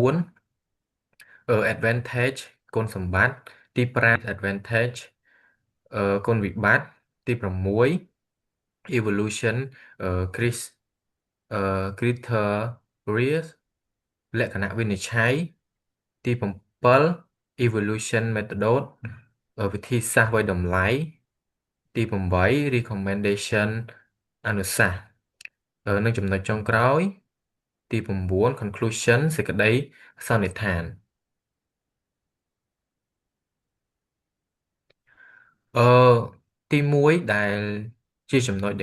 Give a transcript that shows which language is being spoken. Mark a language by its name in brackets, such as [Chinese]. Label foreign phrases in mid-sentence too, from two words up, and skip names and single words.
[Khmer] 4Advantage គុណសម្បត្តិទី5 Disadvantage គុណវិបត្តិទី6 [English] Evolution Chris [Khmer] criteria លក្ខណៈវិនិច្ឆ័យទី7 [English] evolution method [Khmer] វិធីសាស្ត្រវាយតម្លៃទី8 recommendation អនុសាសន៍និងចំណុចចុងក្រោយទី9 conclusion សេចក្តីសន្និដ្ឋានអឺទី1ដែលជាចំណុចដែល